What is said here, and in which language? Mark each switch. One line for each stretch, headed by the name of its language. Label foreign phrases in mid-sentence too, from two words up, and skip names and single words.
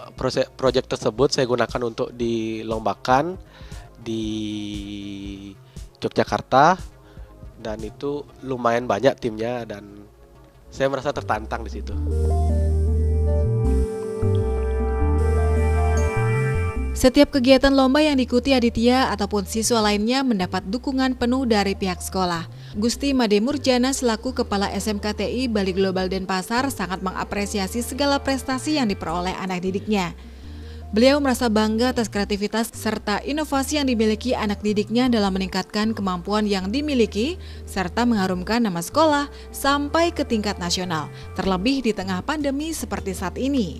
Indonesian: Proyek tersebut saya gunakan untuk dilombakan di Yogyakarta, dan itu lumayan banyak timnya dan saya merasa tertantang di situ. Setiap kegiatan lomba yang diikuti Aditya ataupun siswa lainnya mendapat dukungan penuh dari pihak sekolah. Gusti Made Murjana selaku Kepala SMKTI Bali Global Denpasar sangat mengapresiasi segala prestasi yang diperoleh anak didiknya. Beliau merasa bangga atas kreativitas serta inovasi yang dimiliki anak didiknya dalam meningkatkan kemampuan yang dimiliki serta mengharumkan nama sekolah sampai ke tingkat nasional, terlebih di tengah pandemi seperti saat ini.